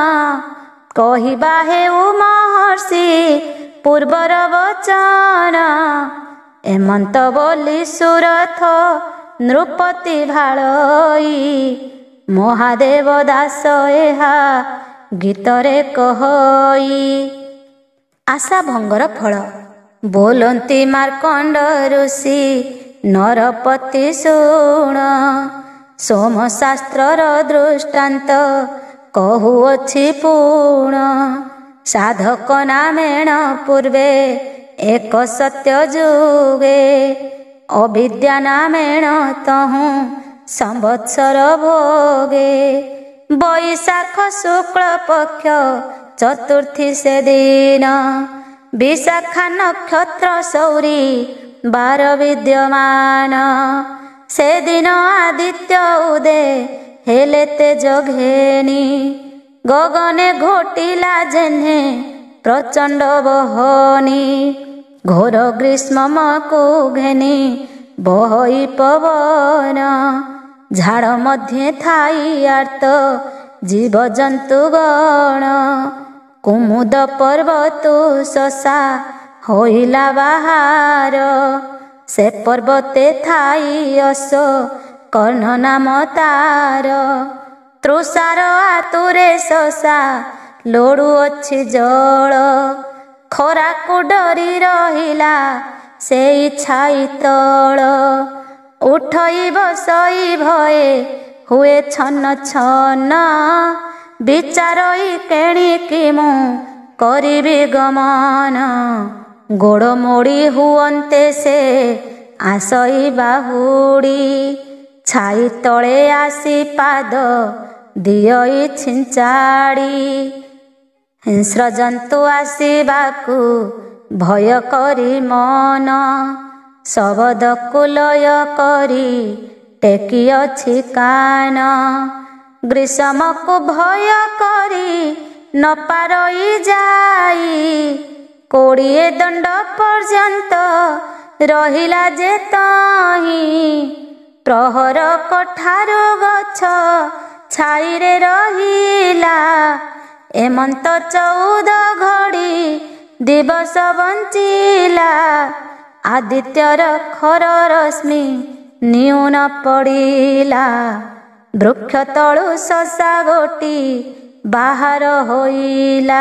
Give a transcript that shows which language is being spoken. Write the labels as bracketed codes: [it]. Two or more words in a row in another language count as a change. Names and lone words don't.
[or] କହିବା ହେଉ ମହର୍ଷି ପୂର୍ବର ବଚନ ଏମନ୍ତ ବୋଲି ସୁରଥ ନୃପତି ଭାଲଇ ମହାଦେବ ଦାସ ଏହା ଗୀତରେ କହଇ ଆଶା ଭଙ୍ଗର ଫଳ ବୋଲନ୍ତି ମାର୍କଣ୍ଡ ଋଷି ନରପତି ଶୁଣ ସୋମଶାସ୍ତ୍ରର ଦୃଷ୍ଟାନ୍ତ କହୁଅଛି ପୂର୍ଣ୍ଣ ସାଧକ ନାମେଣ ପୂର୍ବେ ଏକ ସତ୍ୟ ଯୁଗେ ଅବିଦ୍ୟା ନାମେଣ ତହୁ ସମ୍ବତ୍ସର ଭୋଗେ ବୈଶାଖ ଶୁକ୍ଳ ପକ୍ଷ ଚତୁର୍ଥୀ ସେ ଦିନ ବିଶାଖା ନକ୍ଷତ୍ର ସୌରି 12 ବିଦ୍ୟମାନ ସେ ଦିନ ଆଦିତ୍ୟ ଉଦେ ହେଲେ ତେଜ ଘେନି ଗଗନେ ଘୋଟିଲା ଯେହ୍ନେ ପ୍ରଚଣ୍ଡ ବହ୍ନି ଘୋର ଗ୍ରୀଷ୍ମକୁ ଘେନି ବହଇ ପବନ ଝାଡ଼ ମଧ୍ୟ ଥାଇ ଆର୍ତ୍ତ ଜୀବ ଜନ୍ତୁ ଗଣ କୁମୁଦ ପର୍ବତୁ ଶଶା ହୋଇଲା ବାହାର ସେ ପର୍ବତେ ଥାଇ ଅସ କର୍ଣ୍ଣ ନାମ ତାର ତୃଷାର ଆତୁରେ ଶଶା ଲୋଡ଼ୁ ଅଛି ଜଳ ଖରାକୁ ଡରି ରହିଲା ସେ ଛାଇ ତଳ ଉଠଇ ବସଇ ଭୟେ ହୁଏ ଛନ ଛନ ବିଚାରଇ କେଣିକି ମୁଁ କରିବି ଗମନ ଗୋଡ଼ ମୋଡ଼ି ହୁଅନ୍ତେ ସେ ଆସଇ ବାହୁଡ଼ି ଛାଇ ତଳେ ଆସି ପାଦ ଦିଅଇ ଛିଞ୍ଚାଡ଼ି ହିଂସ୍ର ଜନ୍ତୁ ଆସିବାକୁ ଭୟ କରି ମନ ଶବଦ କୁଳଇ କରି ଟେକି ଅଛି କାନ ଗ୍ରୀଷ୍ମକୁ ଭୟ କରି ନ ପାରଇ ଯାଇ 20 ଦଣ୍ଡ ପର୍ଯ୍ୟନ୍ତ ରହିଲା ଯେ ତହିଁ ପ୍ରହର କଠାରୁ ଗଛ ଛାଇରେ ରହିଲା ଏମନ୍ତ 14 ଘଡ଼ି ଦିବସ ବଞ୍ଚିଲା। ଆଦିତ୍ୟର ଖର ରଶ୍ମି ନ୍ୟୁନ ପଡ଼ିଲା। ବୃକ୍ଷ ତଳୁ ଶଶା ଗୋଟି ବାହାର ହୋଇଲା।